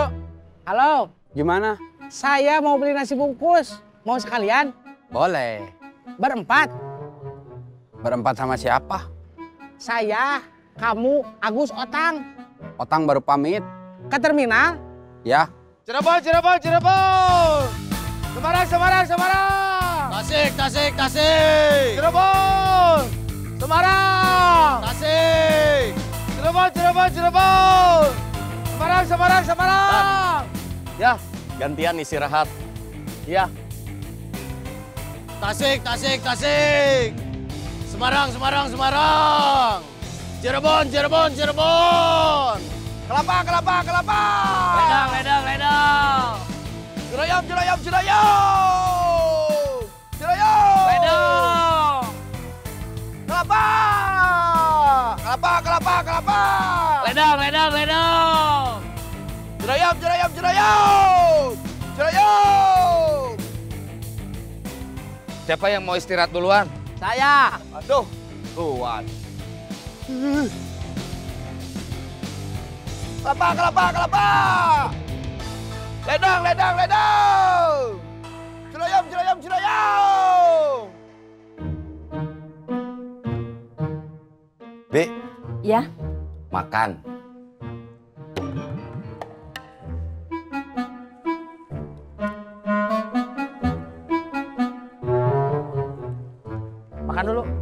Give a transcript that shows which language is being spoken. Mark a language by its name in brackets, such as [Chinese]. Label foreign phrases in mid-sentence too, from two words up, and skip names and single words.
[Indonesian] Halo. Gimana? Saya mau beli nasi bungkus. Mau sekalian? Boleh. Berempat. Berempat sama siapa? Saya, kamu, Agus, Otang. Otang baru pamit. Ke terminal? Ya. Cirebon, Cirebon, Cirebon. Semarang, Semarang, Semarang. Tasik, Tasik, Tasik. Cirebon. Semarang. Tasik. Cirebon, Cirebon, Cirebon. Semarang, Semarang, Semarang. Ya, gantian istirahat. Iya. Tasik, Tasik, Tasik. Semarang, Semarang, Semarang. Cirebon, Cirebon, Cirebon. Kelapa, Kelapa, Kelapa. Ledang, ledang, ledang. Cirayam, Cirayam, Cirayam. Cirayam. Ledang. Kelapa. Kelapa, Kelapa, Kelapa. Ledang, ledang, ledang. Cirayam, Cirayam, Cirayam. Cirayam. Siapa yang mau istirahat duluan? Saya. Aduh, tuan. Kelapa, kelapa, kelapa. Ledang, ledang, ledang. Cirayam, cirayam, cirayam. B, Ya, makan. Makan dulu.